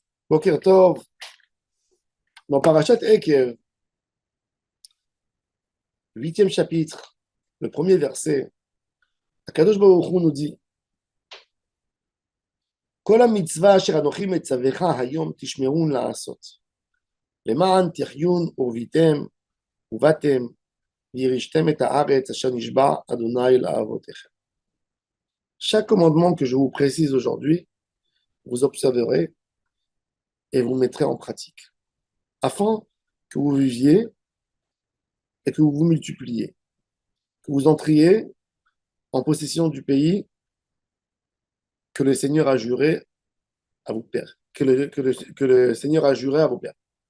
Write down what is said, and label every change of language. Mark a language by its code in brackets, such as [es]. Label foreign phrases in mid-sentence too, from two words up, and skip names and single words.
[he] בוקר טוב, [fr] dans Parashat Ekev, 8e chapitre, le premier verset, Akadosh Baruch Hu nous dit [he] כל המצוה אשר אנכי מצוך היום תשמרון לעשות, למען תחיון ורביתם ובאתם וירשתם את הארץ אשר נשבע אדוני לאבותיכם. [fr] Chaque commandement que je vous précise aujourd'hui, vous observerez et vous mettrez en pratique, afin que vous viviez et que vous vous multipliez, que vous entriez en possession du pays que le Seigneur a juré à vos pères, que le Seigneur a juré à vos pères.